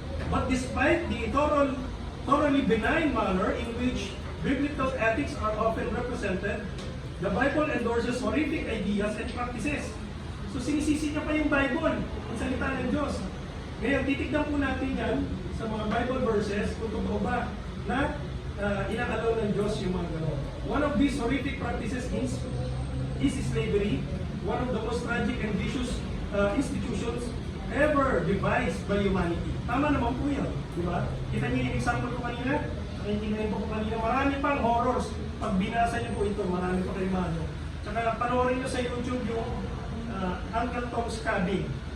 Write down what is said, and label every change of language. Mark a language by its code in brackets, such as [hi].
[en] But despite the thoroughly benign manner in which biblical ethics are often represented, the Bible endorses horrific ideas and practices. [tl] So sinisisi niya pa yung Bible, ang salita ng Diyos. Ngayon, titignan po natin yan sa mga Bible verses kung totoo ba na inaalaw ng Diyos yung mga gano'n. [en] One of these horrific practices is slavery, one of the most tragic and vicious institutions ever devised by humanity. [tl] Tama naman po yan, di ba? Kita niyo yung example ko kanina, nakikinig po kanina, marami pang horrors. Pag binasa niyo po ito, marami pa kayo mano. Tsaka panoorin niyo sa YouTube yung Uncle Tom's Cabin.